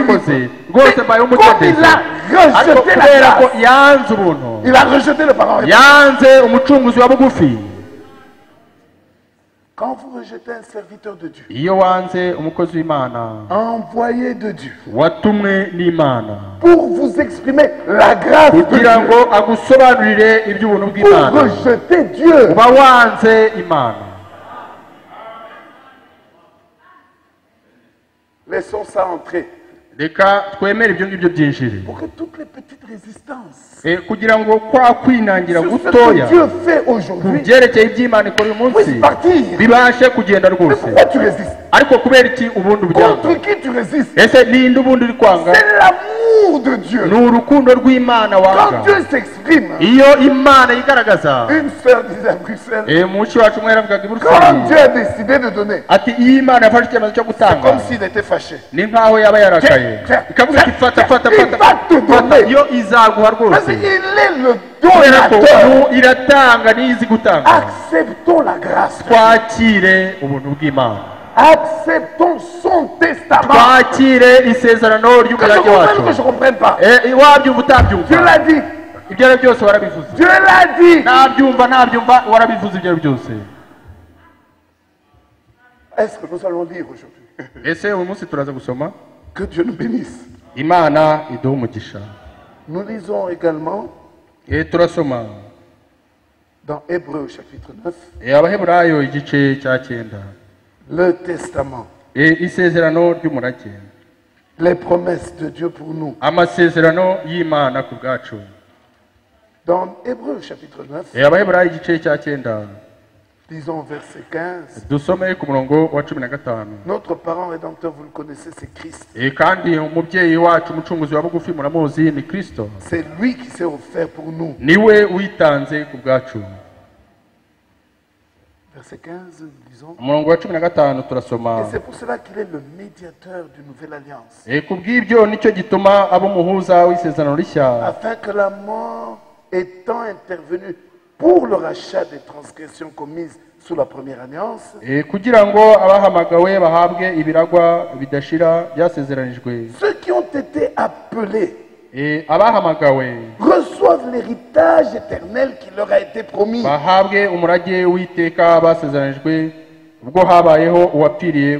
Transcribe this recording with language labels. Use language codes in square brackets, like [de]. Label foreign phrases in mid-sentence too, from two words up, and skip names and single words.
[rw] urakoze [fr] libre. [rw] rwose mbaye [fr] Comme [rw] umudendezo [fr] il a [rw] ariko [fr] rejeté la [rw] kubera ko [fr] grâce, [rw] yanze ubuntu [fr] il a rejeté le parent rédempteur. [rw] yanze umucunguzi wa bugufi [fr] Quand vous rejetez un serviteur de Dieu, [rw] iyo wanze umukozi w'imana [fr] envoyé de Dieu, [rw] watumwe n'imana [fr] pour vous exprimer la grâce de [rw] kugira [fr] Dieu, [rw] ngo agusobanurire iby'ubuntu [fr] pour [rw] bw'imana [fr] rejeter Dieu, [rw] uba wanze imana [fr] laissons ça entrer. [rw] reka twemere ibyo ngibyo byinjire [fr] Pour que toutes les petites résistances [rw] kugira ngo kwa kwinangira [fr] sur ce [rw] gutoya [fr] que Dieu fait [rw] ku [fr] aujourd'hui [rw] byerekeye iby'imana ikora uyu munsi [fr] puissent partir. [rw] bibashe kugenda [fr] Mais [rw] rwose [fr] pourquoi tu résistes? [rw] ariko kubera iki ubundi ubyanga [fr] Contre qui tu résistes? [rw] ese ninde ubundi uri kwanga [fr] C'est l'amour de Dieu. [rw] ni urukundo rw'imana [fr] Quand [rw] wanga [fr] Dieu s'exprime, [rw] iyo imana yigaragaza [fr] une sœur disait à Bruxelles, [rw] mushi wacu umwe yaravugaga i [fr] quand [rw] buruseli [fr] Dieu a décidé de donner, [rw] ati iyo imana yafashe icyemezo cyo [fr] c'est [rw] gutanga [fr] comme s'il était fâché. [rw] ni nk'aho yaba yarakaye [fr] Tiens, [rw] ikavuga iti fata fata [fr] il [rw] fata [fr] va te [rw] fata [fr] donner. [rw] yo izaguha [fr] Parce [rw] rwose [fr] qu'il est le [rw] kubera ko [fr] donateur. [rw] iratanga n'izi gutanga [fr] Acceptons la grâce. [rw] twakire ubuntu bw'imana [fr] Acceptons son testament. [rw] twakire isezerano [fr] Que je [rw] ry'umurage wacu [fr] comprenne, que je ne comprenne pas. [rw] wabyumva [fr] Dieu [rw] utabyumva [fr] l'a dit. [rw] ibyo ari byo byose warabivuze [fr] Dieu l'a dit. [rw] nabyumva ntabyumva warabivuze ibyo ari byose [fr] Est-ce que nous allons lire aujourd'hui? [rw] ese uyu munsi turaza gusoma [fr] Que Dieu nous bénisse. [rw] imana iduha umugisha [fr] Nous lisons également [rw] turasoma [fr] dans Hébreux chapitre 9 [rw] abaheburayo igice cya 9 [fr] le testament, [rw] isezerano ry'umurage [fr] les promesses de Dieu pour nous. [rw] amasezerano y'imana ku bwacu [fr] Dans Hébreux chapitre 9, [rw] abaheburayo igice cya 9 [fr] disons verset 15. [rw] dusome ku murongo wa 15 [fr] Notre parent rédempteur, vous le connaissez, c'est Christ. [rw] kandi umubyeyi wacu umucunguzi wa bugufi muramuzi ni kristo [fr] C'est lui qui s'est offert pour nous. [rw] niwe witanze ku bwacu [fr] Verset 15, disons. [rw] umurongo wa 15 turasoma [fr] Et c'est pour cela qu'il est le médiateur d'une nouvelle alliance. [rw] ku bw'ibyo nicyo gituma aba umuhuza w'isezerano rishya [fr] Afin que la mort étant intervenue pour le rachat des transgressions commises sous la première alliance, [rw] kugira ngo abahamagawe bahabwe ibiragwa bidashira byasezeranijwe [fr] ceux qui ont été appelés [rw] abahamagawe [fr] reçoivent l'héritage éternel qui leur a été promis. [rw] bahabwe umurage w'iteka basezeranijwe ubwo habayeho uwapfiriye